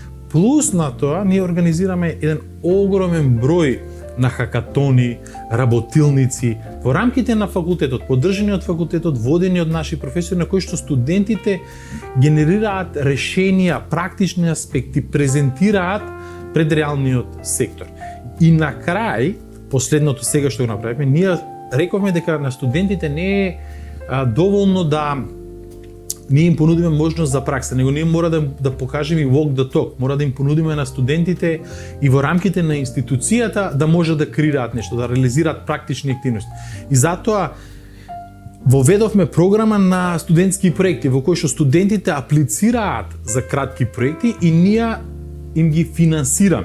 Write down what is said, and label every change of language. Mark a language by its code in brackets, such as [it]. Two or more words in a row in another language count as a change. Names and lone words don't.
[mk] Плюс на тоа, ние организираме еден огромен број на хакатони, работилници, во рамките на факултетот, поддржани од факултетот, водени од наши професори, на кои што студентите генерираат решенија, практични аспекти, презентираат пред реалниот сектор. И на крај, последното сега што го направивме, ние рековме дека на студентите не е доволно да ние им понудиме можност за пракса, него ние мора да покажеме и [en] walk the talk, [mk] мора да им понудиме на студентите и во рамките на институцијата да може да креираат нешто, да реализираат практични активности. И затоа воведовме програма на студентски проекти во кои што студентите аплицираат за кратки проекти и ние им ги финансираме.